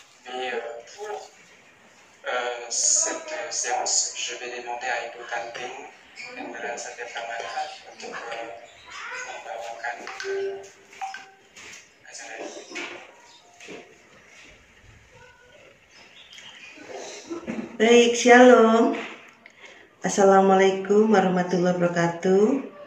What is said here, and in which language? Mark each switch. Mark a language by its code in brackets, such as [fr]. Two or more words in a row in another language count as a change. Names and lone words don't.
[fr] Et pour cette séance, je vais demander à Ibu Tantin [id] dan Satya Pramana untuk membawakan acara ini. Baik, shalom. [ar] السلام عليكم ورحمة الله وبركاته.